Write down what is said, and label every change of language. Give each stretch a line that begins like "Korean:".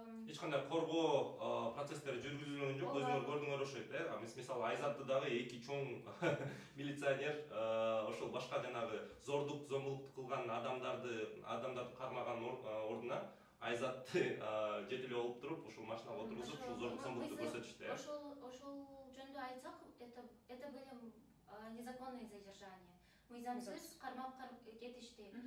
Kyrgyz: эч кандай коргоо процесстери жүргүзүлгөн жок. Өзүңөр көрдүңөр ошойт, мисалы Айзатты дагы 2 чоң милиционер ошол башка жанагы зордук зомбулукту кылган адамдарды кармаган ордуна Айзатты жетелеп алып туруп, ошол машинага отургузуп, ушул зордук зомбулукту көрсөтүштү. Ошол жөнүндө айтсак,
Russian: это были незаконные задержания.
Kyrgyz: Мыйзамсыз кармап кетишти.